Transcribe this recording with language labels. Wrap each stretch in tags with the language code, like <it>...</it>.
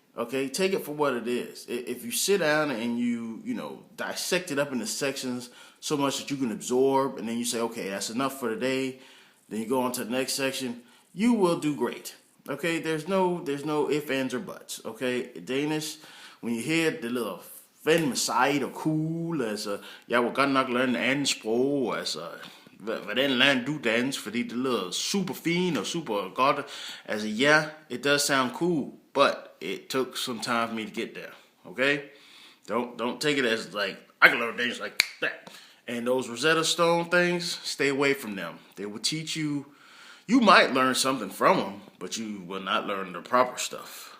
<en>Okay, take it for what it is. If you sit down and you dissect it up into sections so much that you can absorb, and then you say, okay, that's enough for today. Then you go on to the next section. You will do great. Okay, there's no ifs, ands, or buts. Okay, Danish. When you hear</en> <da>det lyder fandme sejt og cool, altså, jeg vil godt nok lære en anden sprog, altså, hvordan lærer du dansk, fordi det lyder super fint og super godt.</da> <en>Altså, yeah, it does sound cool, but it took some time for me to get there, okay? Don't take it as like, I can learn Danish like that. And those Rosetta Stone things, stay away from them. They will teach you, you might learn something from them, but you will not learn the proper stuff.</en>